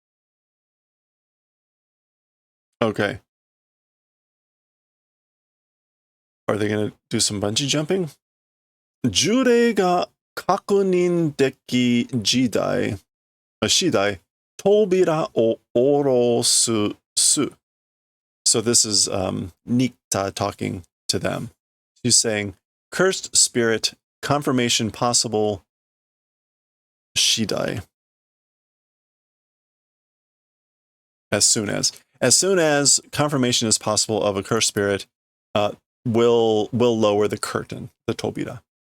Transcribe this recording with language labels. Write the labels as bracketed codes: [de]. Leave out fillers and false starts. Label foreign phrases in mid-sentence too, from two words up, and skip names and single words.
[en] Okay. Are they going to do some bungee jumping? [ja] 呪霊が確認でき次第、扉を下ろす。 [en] So this is Nikta talking to them. She's saying, cursed spirit, confirmation possible, shidai. As soon as confirmation is possible of a cursed spirit, will lower the curtain, the tobira.